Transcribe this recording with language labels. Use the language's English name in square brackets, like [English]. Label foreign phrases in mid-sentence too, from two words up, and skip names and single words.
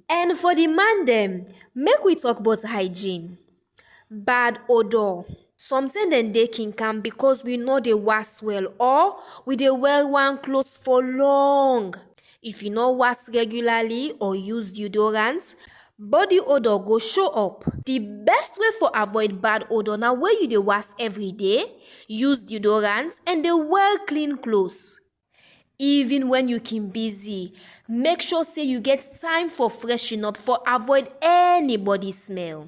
[Nigerian Pidgin] And for the man them, make we talk about hygiene. Bad odor. Something they can come because we know they wash well or we dey wear one clothes for long. If you no wash regularly or use deodorants, body odor go show up. The best way for avoid bad odor na when you dey wash every day, use deodorants, and dey wear clean clothes. Even when you can busy, make sure say you get time for freshen up for avoid any body smell.